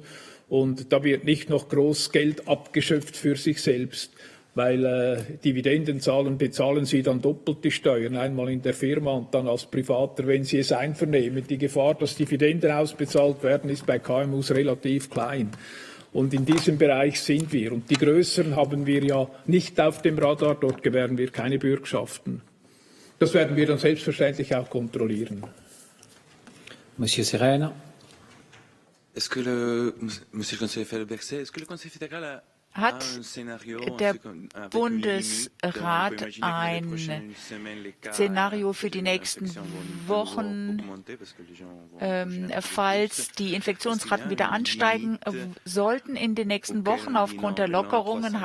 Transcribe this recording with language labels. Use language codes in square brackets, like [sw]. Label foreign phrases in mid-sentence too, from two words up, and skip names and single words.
[de] Und da wird nicht noch groß Geld abgeschöpft für sich selbst, weil Dividenden bezahlen sie dann doppelt die Steuern, einmal in der Firma und dann als Privater, wenn sie es einvernehmen. Die Gefahr, dass Dividenden ausbezahlt werden, ist bei KMUs relativ klein. Und in diesem Bereich sind wir. Und die Größeren haben wir ja nicht auf dem Radar, dort gewähren wir keine Bürgschaften. Das werden wir dann selbstverständlich auch kontrollieren. [fr] Monsieur Serena. Monsieur le Conseiller Berset, est-ce que le Conseil fédéral a [de] Hat der Bundesrat ein Szenario für die nächsten Wochen, falls die Infektionsraten wieder ansteigen sollten in den nächsten Wochen aufgrund der Lockerungen?